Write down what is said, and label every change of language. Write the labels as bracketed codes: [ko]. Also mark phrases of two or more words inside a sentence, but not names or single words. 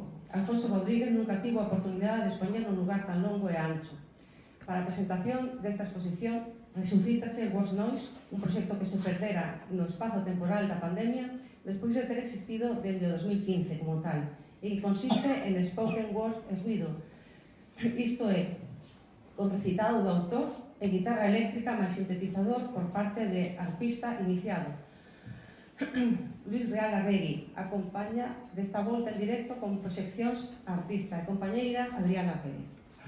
[gl] Alfonso Rodríguez nunca tivo a oportunidade de expoñer un lugar tan longo e ancho. Para a presentación desta exposición Resucítase Words Noise, un proxecto que se perdera no espazo temporal da pandemia despois de ter existido dende o 2015 como tal, e que consiste en [en] spoken word [gl] e ruido. Isto é, con recitado do autor e guitarra eléctrica máis sintetizador por parte de arpista iniciado. Luis Real Arregui acompaña desta volta en directo con proxeccións a artista e compañeira Adriana Pérez.